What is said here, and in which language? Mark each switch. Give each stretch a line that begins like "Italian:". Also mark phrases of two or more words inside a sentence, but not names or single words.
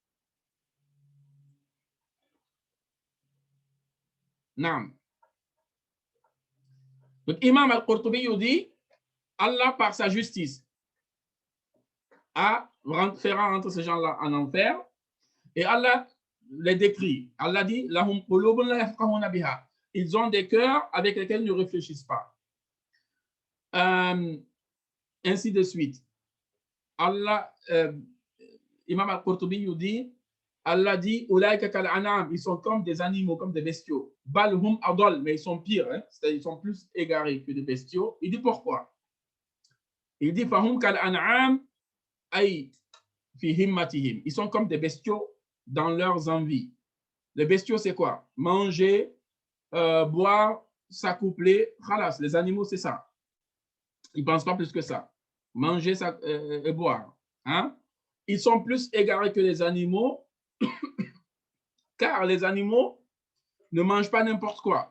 French: Naam. Donc, Imam al-Qurtubi dit, Allah, par sa justice, fera rentrer ces gens-là en enfer. Et Allah les décrit. Allah dit,
Arabic: لهم قلوب لا يفقهون بها.
French: Ils ont des cœurs avec lesquels ils ne réfléchissent pas. Ainsi de suite. Allah, Imam al-Qurtubi dit, Allah dit, ils sont comme des animaux, comme des bestiaux.
Arabic: بل هم أضل,
French: mais ils sont pires, hein? C'est-à-dire ils sont plus égarés que des bestiaux. Il dit pourquoi? Il dit,
Arabic: فهم كالأنعام أي في همتهم.
French: Ils sont comme des bestiaux dans leurs envies. Les bestiaux, c'est quoi? Manger, boire, s'accoupler. Khalas, les animaux, c'est ça. Ils ne pensent pas plus que ça. Manger et boire. Hein? Ils sont plus égarés que les animaux, car les animaux ne mangent pas n'importe quoi.